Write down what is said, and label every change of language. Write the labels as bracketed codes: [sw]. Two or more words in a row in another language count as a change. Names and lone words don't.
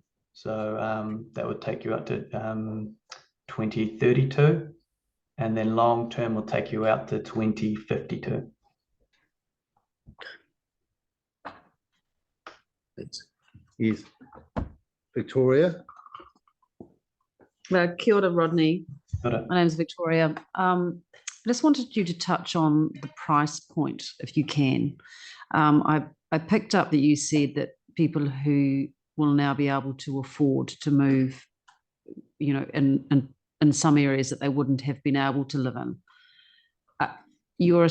[en] So that would take you up to 2032. And then long term will take you out to 2052. Yes. Victoria? [mi] Kia ora, Rodney. [en] Got it. My name is Victoria. I just wanted you to touch on the price point, if you can. I picked up that you said that people who will now be able to afford to move, in some areas that they wouldn't have been able to live in.